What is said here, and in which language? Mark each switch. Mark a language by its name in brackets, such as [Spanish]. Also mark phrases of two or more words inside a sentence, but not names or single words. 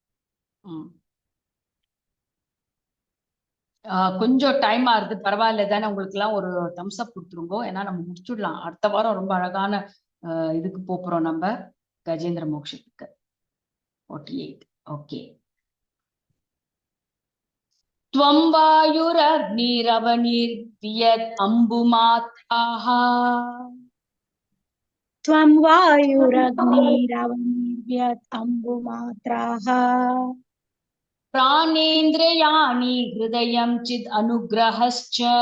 [Tamil] கொஞ்சம் டைம் ஆகுது, பரவாயில்ல தானே, உங்களுக்கு எல்லாம் ஒரு [English] thumbs up [Tamil] கொடுத்துருங்கோ. ஏன்னா நம்ம முடிச்சுடலாம். அடுத்த வாரம் ரொம்ப அழகான இதுக்கு போறோம் நம்ம, கஜேந்திர மோட்சத்துக்கு. 48. ஓகே. [Sanskrit] त्वं वायुरग्निरवनिर्यत् अम्बुमात्राः त्वं वायुरग्निरवनिर्यत् अम्बुमात्राः प्राणेन्द्रियाणि हृदयं चिद् अनुग्रहश्च